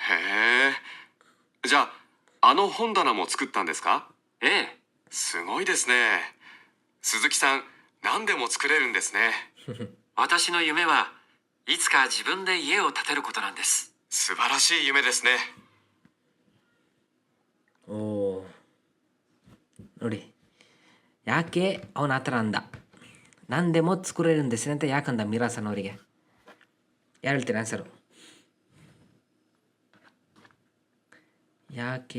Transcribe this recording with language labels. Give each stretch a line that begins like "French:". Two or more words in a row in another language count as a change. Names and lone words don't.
Japanese: へえ。じゃあ、あの本棚も作ったんですか？ええ。すごいですね。鈴木さん、何でも作れるんですね。私の夢はいつか自分で家を建てることなんです。素晴らしい夢ですね。
Kannada: ನೋಡಿ, ಯಾಕೆ ಅವನ ಆ ಥರ ಅಂದ?
Japanese: 何でも作れるんですね
Kannada: ಅಂತ ಯಾಕಂದ ಮಿರಾಸನ್ ಅವರಿಗೆ? ಯಾರು ಹೇಳ್ತೀರಾ ಆನ್ಸರು? ಯಾಕೆ?